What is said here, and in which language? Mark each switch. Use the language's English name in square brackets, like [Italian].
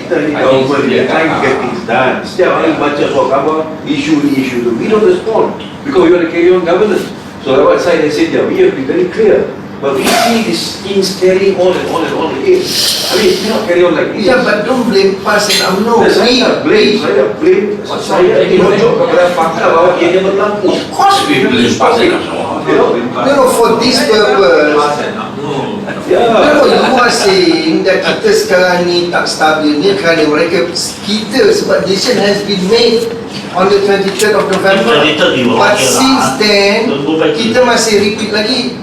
[Malay] Kita ni [English] government, we are trying to get things done. [Malay] Setiap hari baca soal khabar, [English] issue tu. We don't respond because we want to carry on governance. So like what Syed has said there, we have to be very clear. But we see these things carrying on and on and on again. I mean, it cannot carry on like this. Yeah, but don't blame PAS and UMNO. [Malay] Saya blame menunjuk kepada fakta bahawa ia berlaku. [English] Of course we blame PAS and UMNO. No, for this purpose. You are saying that [Malay] kita sekarang ni tak stabil ni kerana kita sebab [English] decision has been made on the 23rd of November. But since then [Malay] kita masih repeat lagi.